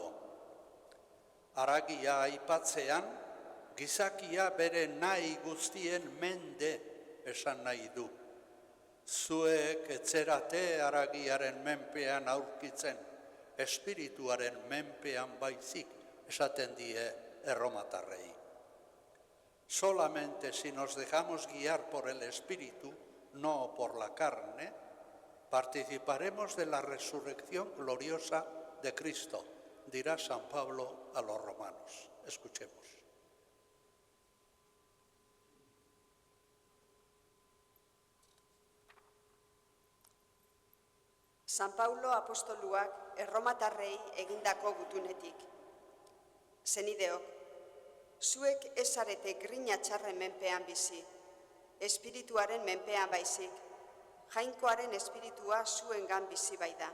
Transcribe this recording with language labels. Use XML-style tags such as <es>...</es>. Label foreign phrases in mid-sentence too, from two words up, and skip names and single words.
<eu>Haragia aipatzean, gizakia bere nahi guztien mende esan nahi du. Zuek etzerate haragiaren menpean aurkitzen, espirituaren menpean baizik esaten die erromatarrei.</eu> <es>Solamente si nos dejamos guiar por el espíritu, no por la carne, participaremos de la resurrección gloriosa de Cristo, dirá San Pablo a los romanos. Escuchemos.</es> <eu>San Paulo apostoluak erromatarrei egindako gutunetik. Zenideok, zuek ez zarete grina txarren menpean bizi, espirituaren menpean baizik, jainkoaren espiritua zuengan bizi bai da.</eu>